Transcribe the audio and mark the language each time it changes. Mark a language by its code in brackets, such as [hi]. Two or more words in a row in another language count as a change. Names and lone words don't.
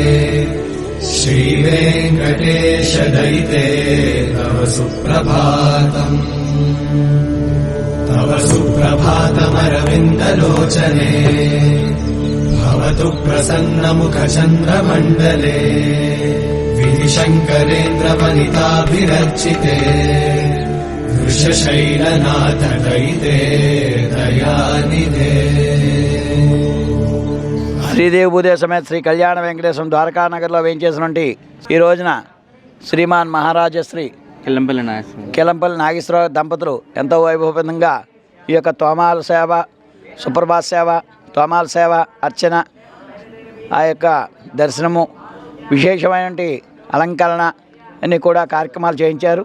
[sa] श्रीवेङ्कटेश दयिते तव सुप्रभातम् तव सुप्रभातमरविन्दलोचने भवतु प्रसन्नमुखचन्द्रमण्डले विधिशङ्करेन्द्रवनिताभिरर्चिते वृषशैलनाथ दयिते दयानिधे। [te] శ్రీదేవి భూదేవి సమేత శ్రీ కళ్యాణ వెంకటేశ్వరం ద్వారకానగర్లో వేయించేసినటువంటి ఈ రోజున శ్రీమాన్ మహారాజశ్రీ కిలంపల్లి నాగేశ్వరరావు దంపతులు ఎంతో వైభవంగా ఈ యొక్క తోమాల సేవ, సుప్రభాత సేవ, తోమాల సేవ, అర్చన, ఆ యొక్క దర్శనము, విశేషమైనటువంటి అలంకరణ అన్నీ కూడా కార్యక్రమాలు చేయించారు.